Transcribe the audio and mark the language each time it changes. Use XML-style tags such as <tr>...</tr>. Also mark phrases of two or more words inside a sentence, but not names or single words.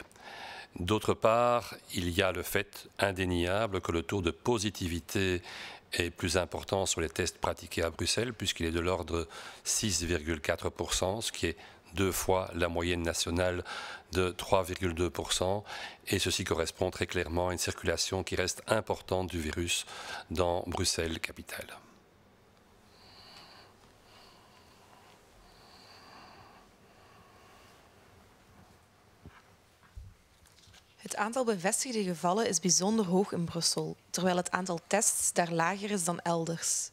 <fr>D'autre part, il y a le fait indéniable que le taux de positivité est plus important sur les tests pratiqués à Bruxelles, puisqu'il est de l'ordre de 6,4%, ce qui est 2 fois la moyenne nationale de 3,2%. Et ceci correspond très clairement à une circulation qui reste importante du virus dans Bruxelles, capitale.</fr> <nl>Het aantal bevestigde gevallen is bijzonder hoog in Brussel, terwijl het aantal tests daar lager is dan elders.</nl>